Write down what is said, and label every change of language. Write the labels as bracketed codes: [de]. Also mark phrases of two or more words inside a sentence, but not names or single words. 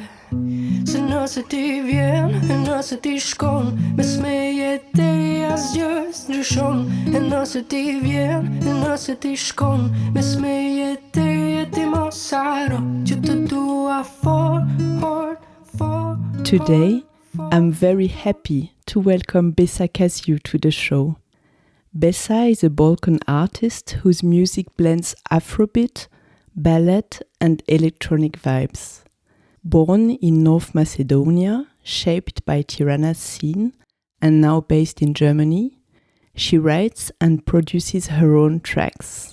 [sq] Se nëse ti vjen, e nëse ti shkon, mes me jetë e asgjë s'ndryshon. E nëse ti vjen, e nëse ti shkon, mes me jetë e ti mos haro, që të dua fort. [en] Today, I'm very happy to welcome Besa Kaziu to the show. Besa is a Balkan artist whose music blends afrobeat, ballad and electronic vibes. Born in North Macedonia, shaped by Tirana's scene, and now based in Germany, she writes and produces her own tracks.